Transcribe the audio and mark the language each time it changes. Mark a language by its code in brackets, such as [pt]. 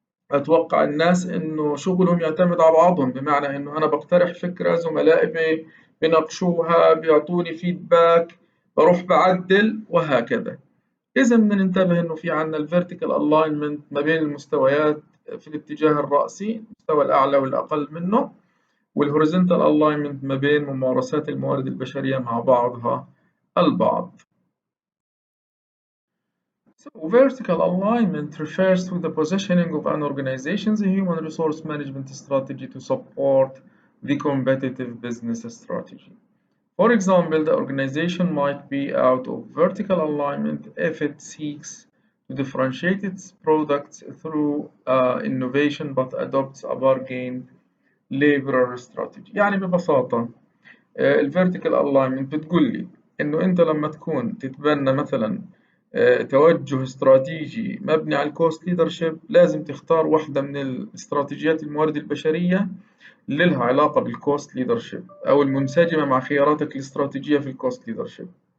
[ar] اتوقع الناس انه شغلهم يعتمد على بعضهم، بمعنى انه انا بقترح فكرة زملائي بيناقشوها بيعطوني فيدباك بروح بعدل وهكذا. إذا بدنا ننتبه إنه في عنا الفيرتيكال ألاينمنت ما بين المستويات في الاتجاه الرأسي، المستوى الأعلى والأقل منه، والهوريزونتال ألاينمنت ما بين ممارسات الموارد البشرية مع بعضها البعض. [en] So vertical alignment refers to the positioning of an organization's human resource management strategy to support the competitive business strategy. For example, the organization might be out of vertical alignment if it seeks to differentiate its products through innovation but adopts a bargain labor strategy. [ar] يعني ببساطة الفيرتيكال الاينمنت بتقول لي انه انت لما تكون تتبنى مثلا توجه استراتيجي مبني على الكوست ليدرشيب، لازم تختار واحدة من الاستراتيجيات الموارد البشرية اللي لها علاقة بالكوست ليدرشيب أو المنسجمة مع خياراتك الاستراتيجية في الكوست ليدرشيب.